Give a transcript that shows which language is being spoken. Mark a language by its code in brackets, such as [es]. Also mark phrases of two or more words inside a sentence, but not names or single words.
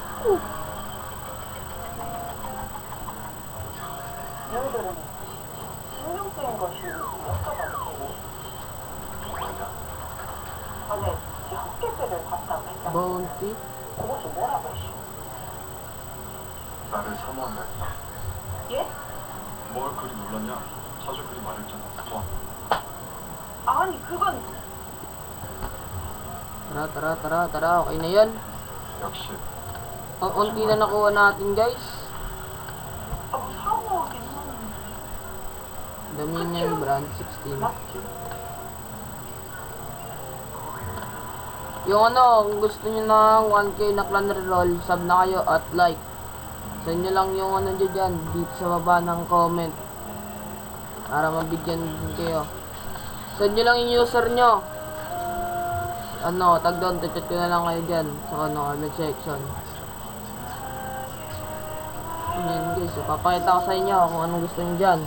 [en] Bounty. [ko] 나를 사모한다 했다. 예? 뭘 그리 놀랐냐? 자주 그리 말했잖아. 아니 그건 [tl] Tara. Okay na yan. [ko] 역시 [tl] Ang unti na nakuha natin, guys. [ko] 사모하긴 하는데 [en] Dominion brand 16. [ko] 맞지? [tl] Yung ano, kung gusto nyo ng 1k na [en] clan reroll, [tl] sub na kayo at like. Send nyo lang yung ano dyan, dito sa baba ng comment. Para mabigyan din kayo. Send nyo lang yung user nyo. Ano, tag doon, chat ko na lang kayo dyan. Sa ano, comment section. Yan guys, so, papakita ko sa inyo kung anong gusto nyo dyan.